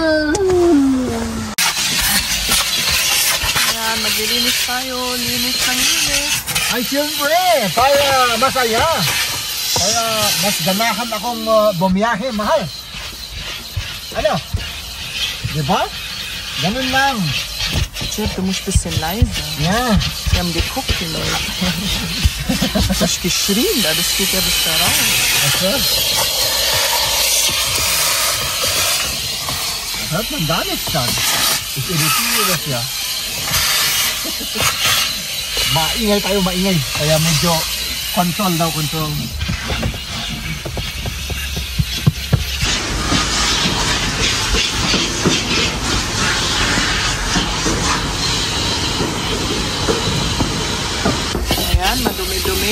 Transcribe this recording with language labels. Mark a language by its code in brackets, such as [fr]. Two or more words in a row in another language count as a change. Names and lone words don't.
[tl] Ayan, maglilinis tayo. Linis ng linis. Ay, siyempre, para masaya. Para mas ganahan akong bumiyahe, mahal. Ano? Diba? Ganun lang. [de] Chef, du musst bisschen leise. Ja. Wir haben geguckt, die Leute. Du hast geschrien, das geht ja bis da raus. Okay. Das hört man gar nicht dann. Ich irritiere das ja. [tl] Maingay tayo, maingay. Kaya medyo control daw, control. Ayan, madumi-dumi.